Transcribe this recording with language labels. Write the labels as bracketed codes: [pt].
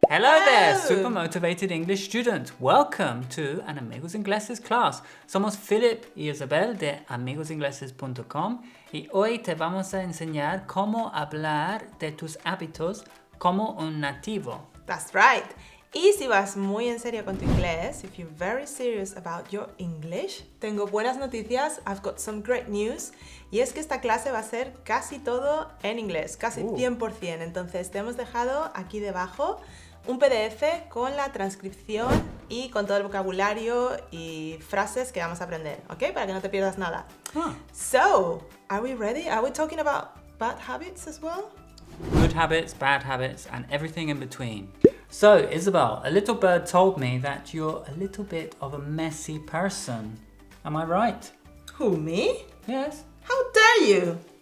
[en] Hello there, super motivated English student. Welcome to an Amigos Ingleses class. [es] Somos Philip y Isabel de amigosingleses.com y hoy te vamos a enseñar cómo hablar de tus hábitos como un nativo. [en] That's right. [es] Y si vas muy en serio con tu inglés, [en] if you're very serious about your English, [es] tengo buenas noticias. [en] I've got some great news. [es] Y es que esta clase va a ser casi todo en inglés, casi 100%. Entonces te hemos dejado aquí debajo un PDF con la transcripción y con todo el vocabulario y frases que vamos a aprender, ¿ok? Para que no te pierdas nada. [en] So, are we ready? Are we talking about bad habits as well? Good habits, bad habits, and everything in between. So, Isabel, a little bird told me that you're a little bit of a messy person. Am I right? Who, me? Yes. How dare you?